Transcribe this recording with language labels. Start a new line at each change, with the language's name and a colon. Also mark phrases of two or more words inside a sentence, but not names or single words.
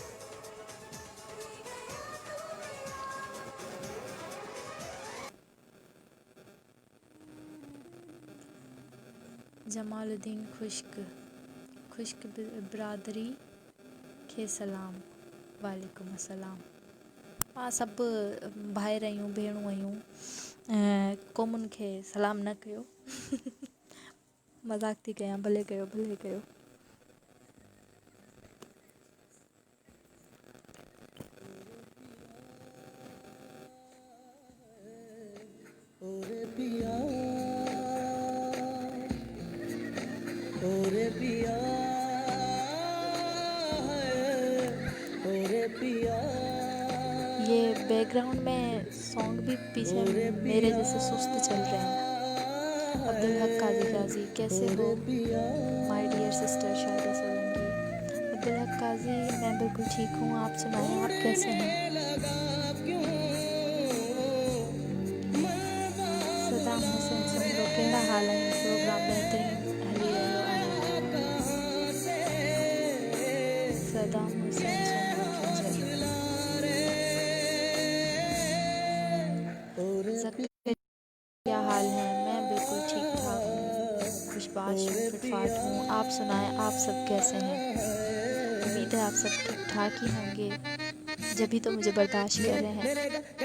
Urdu: جمال الدین خشک برادری کے سلام.
Arabic: وعليكم السلام.
Sindhi: हाँ, सब भाइर आहियूं भेणूं आहियूं, क़ौमुनि खे सलाम न कयो। मज़ाक थी कयां, भले कयो भले कयो। ओरे पिया ओरे पिया ओरे पिया।
Urdu: یہ بیک گراؤنڈ میں سانگ بھی پیچھے میرے جیسے سست چل رہے ہیں. عبدالحق قاضی کیسے ہو
English: my dear sister
Urdu: شاید سولنکی. عبدالحق قاضی، میں بالکل ٹھیک ہوں، آپ سنائیں آپ کیسے ہیں.
Sindhi: सदाम हुसैन समरो कहिड़ा हाल आहिनि। प्रोग्राम बेहतरीन हली रहियो आहे।
Urdu: صدام حسین سمرو کیا حال ہے. میں بالکل ٹھیک ٹھاک ہوں، خوش باش ہوں، فٹ فاٹ ہوں. آپ سنائیں آپ سب کیسے ہیں. امید ہے آپ سب ٹھیک ٹھاک ہی ہوں گے، جبھی تو مجھے برداشت کر رہے ہیں.